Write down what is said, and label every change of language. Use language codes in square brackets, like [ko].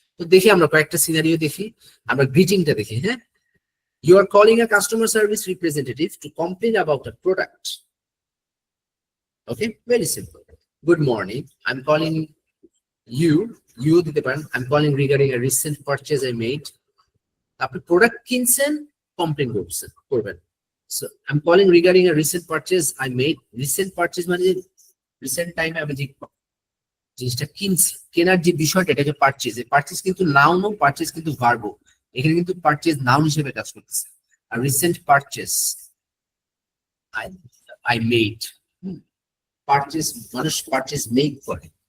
[bn] তো দেখি আমরা কয়েকটা সিনারিও দেখি, আমরা গ্রিটিংটা দেখি, হ্যাঁ। [en] You are calling a customer service representative to complain about a product, okay, very simple. Good morning, I am calling you, you [bn] দিতে পারেন, [en] I am calling regarding a recent purchase I made. [bn] আপনি product কিনছেন, complain করবেন। [en] So I'm calling regarding a recent purchase I made. [bn] Recent purchase মানে recent টাইমে আমি যে জিনিসটা কিনছি, কেনার যে বিষয়টা, এটা হচ্ছে পারচেজ। পারচেজ কিন্তু নাউন, পারচেজ কিন্তু ভার্বও, এখানে কিন্তু পারচেজ নাউন হিসেবে কাজ করতেছে। আর recent purchase I I made, purchase মানুষ পারচেজ মেক করে।